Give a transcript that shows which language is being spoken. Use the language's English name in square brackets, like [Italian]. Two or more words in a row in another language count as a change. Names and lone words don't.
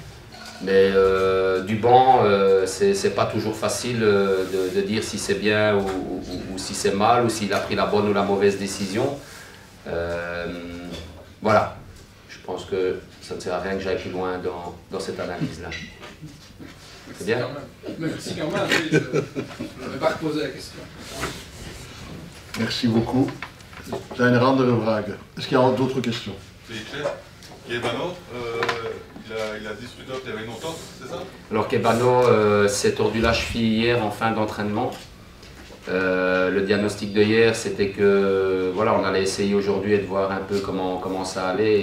[French] Mais du banc, c'est pas toujours facile de dire si c'est bien ou si c'est mal, ou s'il a pris la bonne ou la mauvaise décision. Voilà, je pense que ça ne sert à rien que j'aille plus loin dans cette analyse-là. C'est bien? Merci quand même, je ne vais pas reposer la question. Merci beaucoup. [Dutch] Zijn er andere vragen? [French] Est-ce qu'il y a d'autres questions? Kebano, il a dit qu'il y avait une entente, c'est ça? Alors Kebano s'est tordu la cheville hier en fin d'entraînement. Le diagnostic de hier, c'était que voilà, on allait essayer aujourd'hui et de voir un peu comment ça allait.